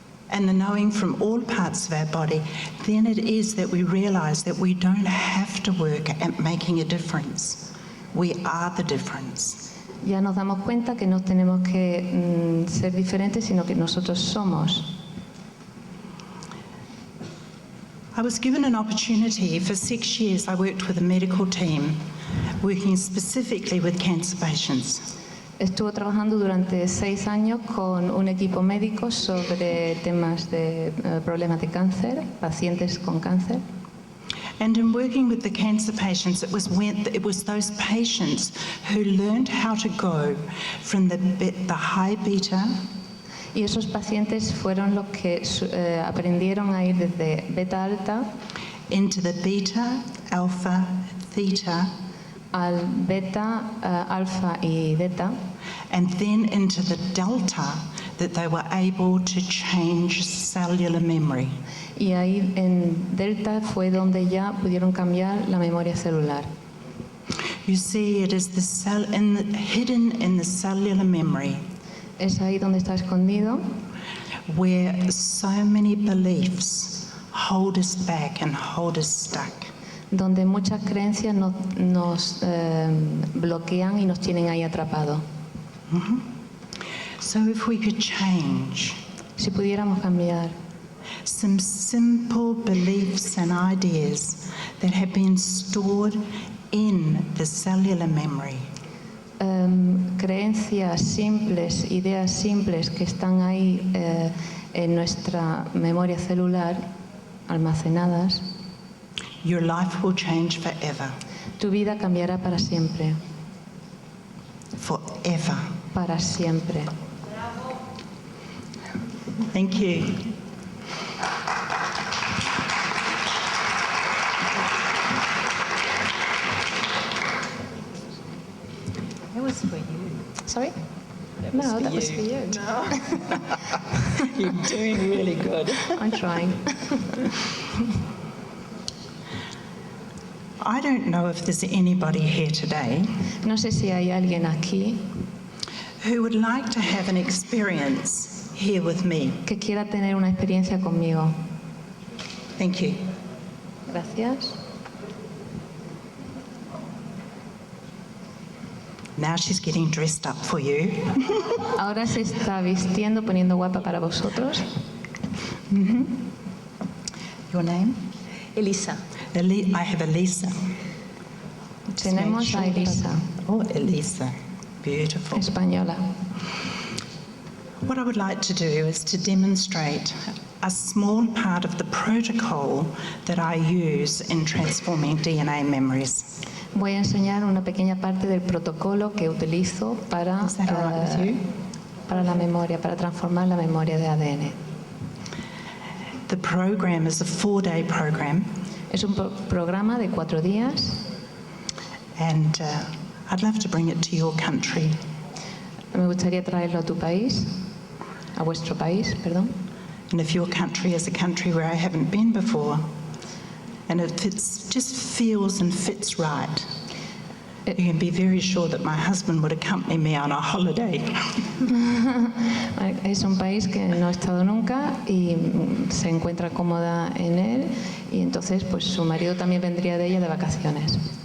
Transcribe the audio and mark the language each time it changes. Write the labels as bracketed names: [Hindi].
[English] and the knowing from all parts of our body, then it is that we realise that we don't have to work at making a difference. We are the difference. [Spanish] Ya nos damos cuenta que no tenemos que ser diferentes, sino que nosotros somos. [English] I was given an opportunity. For 6 years I worked with a medical team working specifically with cancer patients. [Spanish] Estuvo trabajando durante 6 años con un equipo médico sobre temas de problemas de cáncer, pacientes con cáncer. [English] And in working with the cancer patients, it was those patients who learned how to go from the high beta. [Spanish] Y esos pacientes fueron los que aprendieron a ir desde beta alta [English] into the beta, alpha, theta, [Spanish] al beta, alfa y beta, [English] and then into the delta, that they were able to change cellular memory. [Spanish] Y ahí en delta fue donde ya pudieron cambiar la memoria celular. [English] You see, it is hidden in the cellular memory. [Spanish] Es ahí donde está escondido, [English] where so many beliefs hold us back and hold us stuck. [Spanish] Donde muchas creencias nos bloquean y nos tienen ahí atrapados. [English] Mm-hmm. So if we could change, [Spanish] si pudiéramos cambiar [English] some simple beliefs and ideas that have been stored in the cellular memory. [Spanish] Creencias simples, ideas simples que están ahí en nuestra memoria celular almacenadas. [English] Your life will change forever. [Spanish] Tu vida cambiará para siempre. [English] Forever. [Spanish] Para siempre. [English] Thank you. That was for you. Sorry? That was for you. No. You're doing really good. I'm trying. I don't know if there's anybody here today [Spanish] No sé si hay alguien aquí [English] who would like to have an experience here with me. [Spanish] que quiera tener una experiencia conmigo. [English] Thank you. [Spanish] Gracias. [English] Now she's getting dressed up for you. [Spanish] Ahora se está vistiendo, poniendo guapa para vosotros. [English] Mm-hmm. Your name? Elisa. I have Elisa. [Spanish] Tenemos a Elisa. [English] Oh, Elisa. Beautiful. [Spanish] Española. [English] What I would like to do is to demonstrate a small part of the protocol that I use in transforming DNA memories. [Spanish] Voy a enseñar una pequeña parte del protocolo que utilizo para, [English] Is that all right with you? [Spanish] para la memoria, para transformar la memoria de ADN. [English] The program is a 4-day program, [Spanish] Es un programa de 4 días. [English] and I'd love to bring it to your country. [Spanish] Me gustaría traerlo a tu país, a vuestro país, perdón. [English] And if your country is a country where I haven't been before, and if it just feels and fits right, you can be very sure that my husband would accompany me on a holiday. [Spanish] Es un país que no he estado nunca y se encuentra cómoda en él, y entonces pues su marido también vendría de ella de vacaciones.